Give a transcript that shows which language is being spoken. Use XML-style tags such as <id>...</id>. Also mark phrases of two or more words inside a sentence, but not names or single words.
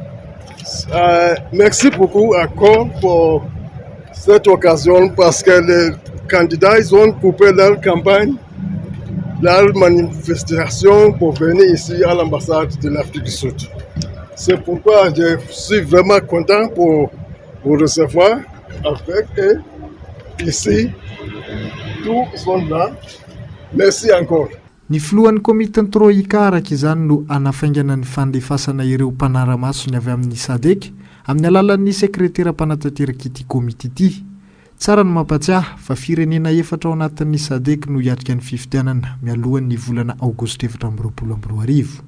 <fr>Merci beaucoup encore pour cette occasion parce que les candidats ils ont coupé leur campagne, leur manifestation pour venir ici à l'ambassade de l'Afrique du Sud. C'est pourquoi je suis vraiment content pour vous recevoir avec eux ici. Tous sont là. Merci encore.</fr> <mg>Ny filohan'ny komiteny troika araka izany no anafaingana ny fandefasana ireo mpanara-masony avy amin'ny SADC amin'ny alalan'ny sekretera mpanantanteraka ity komite ity. Tsara ny mampatsiahy fa firenena 4 ao anatin'ny SADC no hiatrika ny fifidianana mialohan'ny volana aogositra 2022.</mg>